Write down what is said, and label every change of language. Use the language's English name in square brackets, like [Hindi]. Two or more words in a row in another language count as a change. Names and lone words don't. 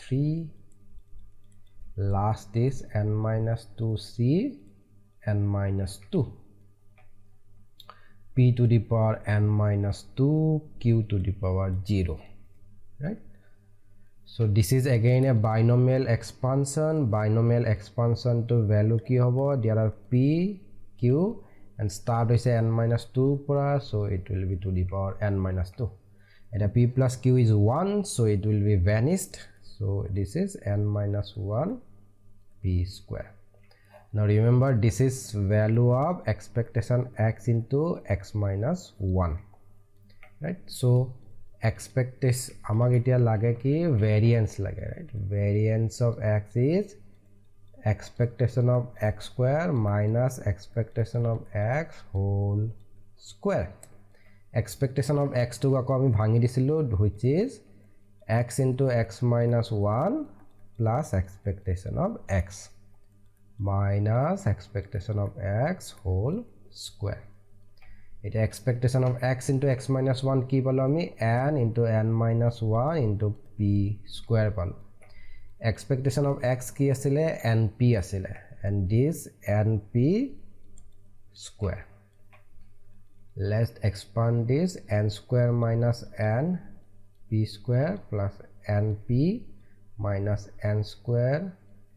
[English] 3 last is n minus 2c n minus 2 p to the power n minus 2 q to the power 0 right so this is again a binomial expansion to value [Assamese] কি হ'ব [English] there are p q and start hoise n minus 2 pora so it will be to the power n minus 2 and p plus q is 1 so it will be vanished so this is n minus 1 p square now remember this is value of expectation x into x minus 1 right so expectation [Assamese] আমাক এতিয়া লাগে কি [English] variance lage right variance of x is expectation of x square minus expectation of x whole square expectation of x [Assamese] তো আকৌ আমি ভাঙি দিছিলো [English] which is x into x minus 1 plus expectation of x minus expectation of x whole square it expectation of x into x minus 1 [Assamese] কি পালো আমি [English] n into n minus 1 into p square palo expectation of x [Assamese] কি আছিল [English] np asile and this np square let's expand this n square minus n p square plus np minus n square